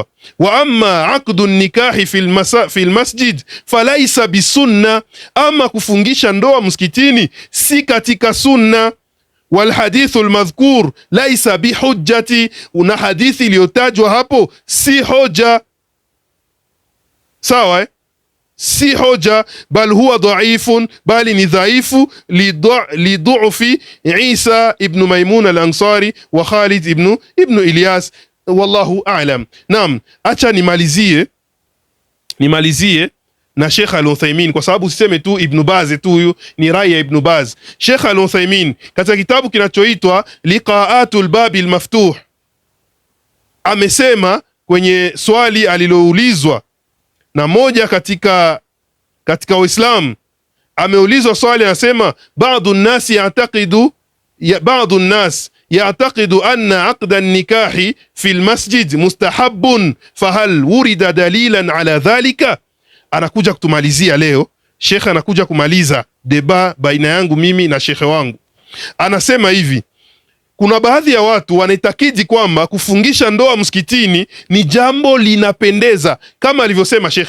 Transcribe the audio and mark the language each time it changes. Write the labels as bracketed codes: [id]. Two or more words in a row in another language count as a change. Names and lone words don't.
[ar] وأما عقد النكاح في المسجد فليس بسنة, [sw] ama kufungisha ndoa msikitini si katika sunna. [ar] والحديث المذكور ليس بحجة, [sw] una hadithi iliyotajwa hapo si hoja. Sawa, si hoja, [ar] بل هو ضعيف, [sw] bali ni dhaifu [ar] لضعف عيسى بن ميمون الأنصاري وخالد بن إلياس، والله أعلم. [sw] Naam, acha nimalizie na Sheikh Al-Uthaymeen, kwa sababu usiseme tu Ibn Baz tu, huyu ni rai ya Ibn Baz. Sheikh Al-Uthaymeen katika kitabu kinachoitwa Liqa'atul Babil Maftuh amesema kwenye swali aliloulizwa na moja katika Waislamu, ameulizwa swali, anasema [ar] بعض الناس يعتقد أن عقد النكاح في المسجد مستحب فهل ورد دليلا على ذلك. [sw] Anakuja kutumalizia leo, shekhe anakuja kumaliza deba baina yangu mimi na shekhe wangu. Anasema hivi, kuna baadhi ya watu wanaitakidi kwamba kufungisha ndoa msikitini ni jambo linapendeza, kama alivyosema shekhe.